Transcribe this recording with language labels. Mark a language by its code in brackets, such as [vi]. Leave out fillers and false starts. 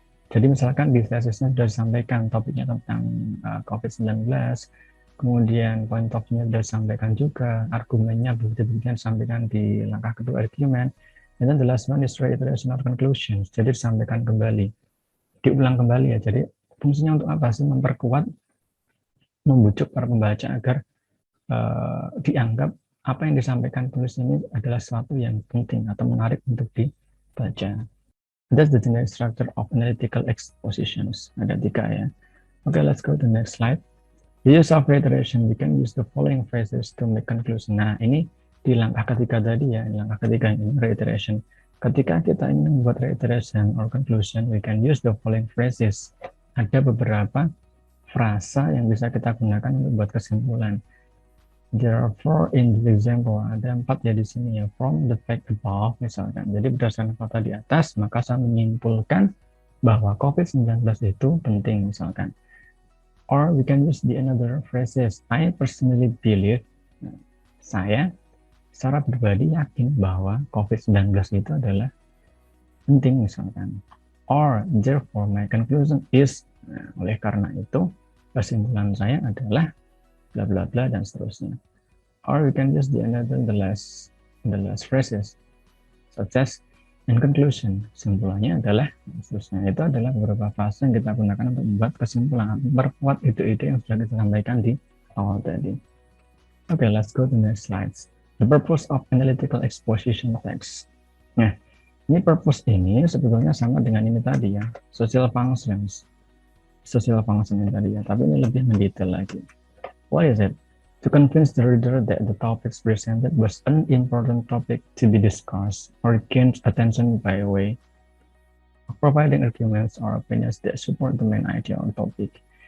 [id] Jadi misalkan di tesisnya sudah disampaikan topiknya tentang COVID-19, kemudian point of view sudah disampaikan juga, argumennya, bukti-buktinya disampaikan di langkah kedua argumen, [en] and then the last one is reiteration or conclusions. [id] Jadi disampaikan kembali, diulang kembali ya. Jadi fungsinya untuk apa sih? Memperkuat, membujuk para pembaca agar dianggap apa yang disampaikan penulis ini adalah sesuatu yang penting atau menarik untuk dibaca. [en] That's the generic structure of analytical expositions. [id] Ada 3 ya. [en] Okay, let's go to the next slide. The use of reiteration, we can use the following phrases to make conclusion. [id] Nah, ini di langkah ketiga tadi ya, langkah ketiga ini reiteration. Ketika kita ingin membuat [en] reiteration or conclusion, we can use the following phrases. [id] Ada beberapa frasa yang bisa kita gunakan untuk membuat kesimpulan. [en] There are 4 in the example. [id] Ada 4 ya di sini ya. [en] From the fact above, [id] misalkan. Jadi berdasarkan fakta di atas, maka saya menyimpulkan bahwa COVID-19 itu penting, misalkan. [en] Or we can use the another phrases. I personally believe. [id] Nah, saya secara pribadi yakin bahwa COVID-19 itu adalah penting, misalkan. [en] Or therefore my conclusion is. [id] Nah, oleh karena itu, kesimpulan saya adalah bla bla bla dan seterusnya. [en] Or we can use the last phrases such as in conclusion. [id] Kesimpulannya adalah seterusnya. Itu adalah beberapa frasa yang kita gunakan untuk membuat kesimpulan, memperkuat ide-ide yang sudah kita sampaikan di awal tadi. [en] Okay, let's go to the next slides. The purpose of analytical exposition text. [id] Nah, ini purpose ini sebetulnya sama dengan ini tadi ya, social functions ini tadi ya, tapi ini lebih mendetail lagi. [en] What is it? To convince the reader that the topics presented was an important topic to be discussed or gain attention by way of providing arguments or opinions that support the main idea or topic.